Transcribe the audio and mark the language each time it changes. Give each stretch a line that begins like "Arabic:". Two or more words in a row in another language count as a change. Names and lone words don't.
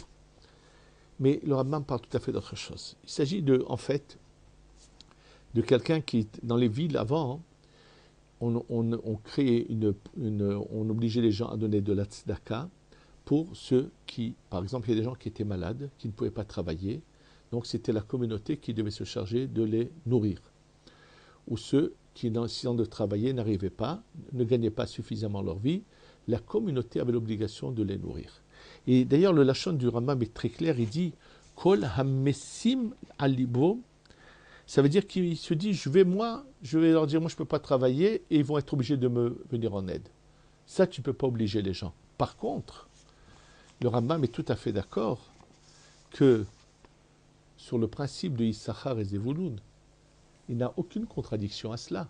French: Mais le Rambam parle tout à fait d'autre chose. Il s'agit en fait, de quelqu'un qui, dans les villes avant, on créait on obligeait les gens à donner de la tzedaka pour ceux qui, par exemple, il y a des gens qui étaient malades, qui ne pouvaient pas travailler, donc c'était la communauté qui devait se charger de les nourrir. Ou ceux qui, essayant de travailler, n'arrivaient pas, ne gagnaient pas suffisamment leur vie, la communauté avait l'obligation de les nourrir. Et d'ailleurs, le lachon du Rambam est très clair, il dit «
Hebrew: Kol ha-messim al-libo
French: » ça veut dire qu'il se dit, je vais leur dire, moi je ne peux pas travailler, et ils vont être obligés de me venir en aide. Ça, tu ne peux pas obliger les gens. Par contre, le Rambam est tout à fait d'accord que sur le principe de Issachar et Zevulun, il n'a aucune contradiction à cela.